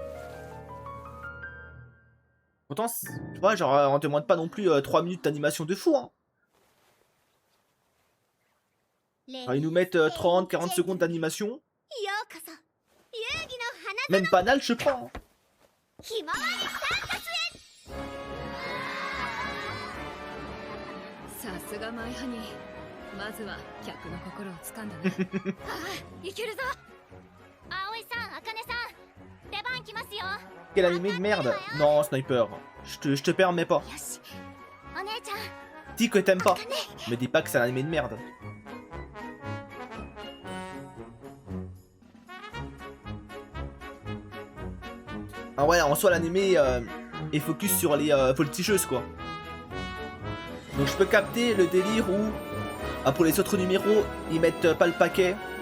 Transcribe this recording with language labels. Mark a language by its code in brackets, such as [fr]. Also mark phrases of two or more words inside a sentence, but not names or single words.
[fr] Pourtant, tu vois, genre, on te demande pas non plus 3 minutes d'animation de fou. Hein. Alors, ils nous mettent 30-40 secondes d'animation. Même banal, je prends. Hein. [ja] さすがマイハニー。まずは客の心を掴んだね。いけるぞ。葵さん、茜さん、出番来ますよ。 [fr] Quel animé de merde. Non, Sniper. Je te permets pas. [ja] よし。お姉ちゃん。 [fr] Dis que t'aimes pas. Me dis pas que c'est un animé de merde. Ah ouais, en soi, l'animé est focus sur les voltigeuses, quoi. Donc je peux capter le délire où, pour les autres numéros, ils mettent pas le paquet.